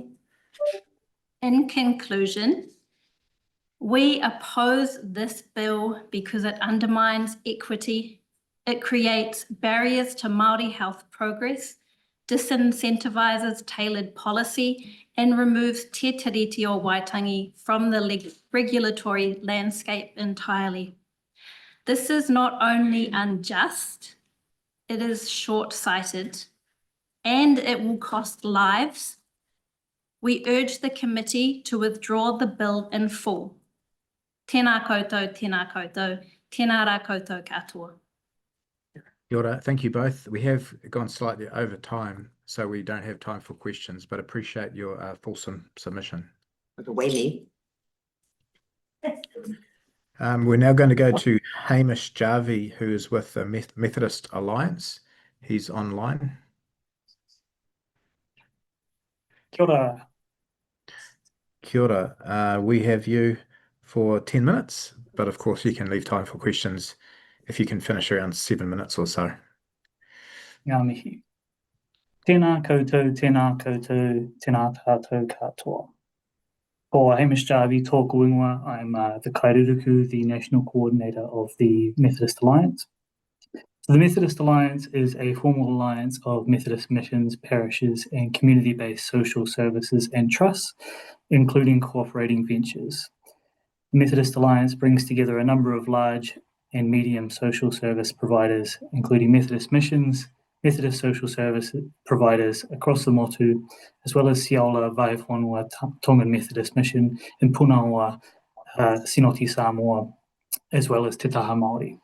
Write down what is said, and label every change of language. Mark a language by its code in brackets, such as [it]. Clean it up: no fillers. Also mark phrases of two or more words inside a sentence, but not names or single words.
[en] In conclusion, we oppose this bill because it undermines equity, it creates barriers to Māori health progress, disincentivizes tailored policy, and removes Te Tiriti o Waitangi from the regulatory landscape entirely. This is not only unjust, it is short-sighted, and it will cost lives. We urge the committee to withdraw the bill in full. [mi] Tēnā koutou, tēnā koutou, tēnā rā koutou katoa. Kia ora. [en] Thank you both. We have gone slightly over time, so we don't have time for questions, but appreciate your fulsome submission. We're now going to go to Hamish Jarvie, who is with the Methodist Alliance. He's online. [mi] Kia ora. Kia ora. [en] We have you for 10 minutes, but of course you can leave time for questions if you can finish around 7 minutes or so. [mi] Ngā mihi. Tēnā koutou, tēnā koutou, tēnā tātou katoa. Ko Hamish Jarvie tōku ingoa. [en] I'm the Kairuruku, the National Coordinator of the Methodist Alliance. So the Methodist Alliance is a formal alliance of Methodist missions, parishes, and community-based social services and trusts, including cooperating ventures. The Methodist Alliance brings together a number of large and medium social service providers, including Methodist missions, Methodist social service providers across the motu, as well as Siaola Waiwhanua Tongan Methodist Mission in Punaoa, Sinoti Samoa, as well as Te Taha Māori.